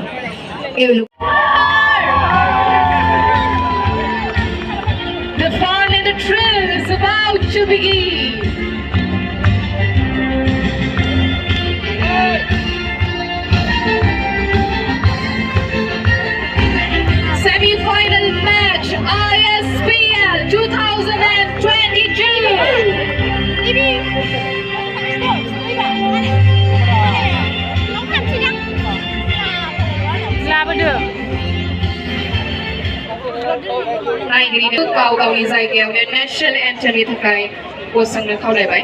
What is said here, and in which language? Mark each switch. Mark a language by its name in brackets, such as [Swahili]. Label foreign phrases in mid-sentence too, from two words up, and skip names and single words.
[English] The fun and the thrill is about to begin. Semi-final match ISPL 2022. [Bodo] गाव-गावनि जायगायाव [English] national anthemनि [Bodo] थाखाय गसंनो खावलायबाय।